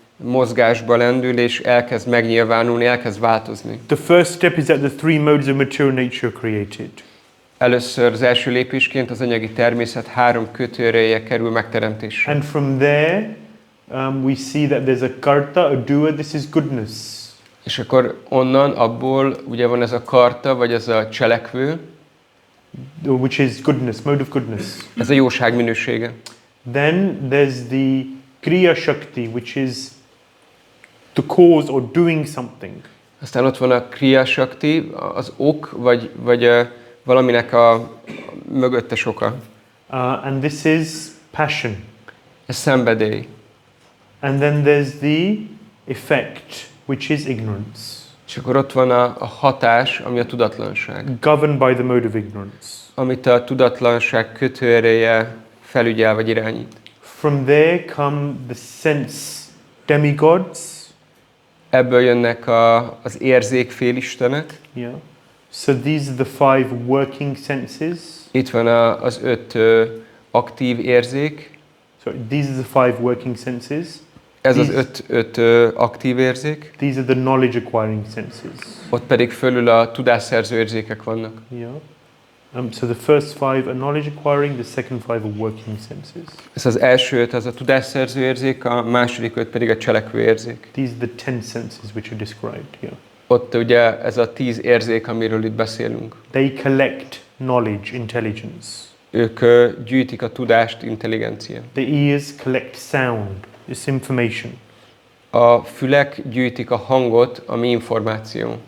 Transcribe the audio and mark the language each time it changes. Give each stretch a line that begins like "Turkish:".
Hungarian: mozgásba lendül, és elkezd megnyilvánulni, elkezd változni.
English: The first step is that the three modes of material nature are created.
Hungarian: Először az első lépésként az anyagi természet 3 kötőereje kerül megteremtésre.
English: And from there, we see that there's a karta, a doer, this is goodness.
Hungarian: És akkor onnan, abból ugye van ez a karta, vagy ez a cselekvő,
English: which is goodness, mode of goodness.
Hungarian: ez a jóság minősége.
English: Then there's the kriya shakti, which is the cause or doing something.
Hungarian: Aztán ott van a kriya shakti, az ok, vagy valaminek a mögöttes oka.
English: And this is passion.
Hungarian: Ez szenvedély.
English: And then there's the effect, which is ignorance.
Hungarian: És akkor ott van a hatás, ami a tudatlanság.
English: Governed by the mode of ignorance.
Hungarian: Amit a tudatlanság kötőereje felügyel vagy irányít.
English: From there come the sense demigods.
Hungarian: Ebből jönnek az érzékfélistenek.
English: Yeah. So these are the 5 working senses.
Hungarian: Itt van az 5 aktív érzék.
English: Sorry, these are the 5 working senses.
Hungarian: Ez az 5 aktív érzék.
English: These are the knowledge acquiring senses.
Hungarian: Ott pedig fölül a tudásszerző érzékek vannak.
English: Yeah. So the first 5 are knowledge acquiring, the second 5 are working senses.
Hungarian: Ez az első 5 az a tudásszerző érzék, a második 5 pedig a cselekvő érzék.
English: These are the 10 senses which are described here.
Hungarian: Ott ugye ez a 10 érzék, amiről itt beszélünk.
English: They collect knowledge, intelligence.
Hungarian: Ők gyűjtik a tudást, intelligencia.
English: The ears collect sound, this information.
Hungarian: A fülek gyűjtik a hangot, ami információ.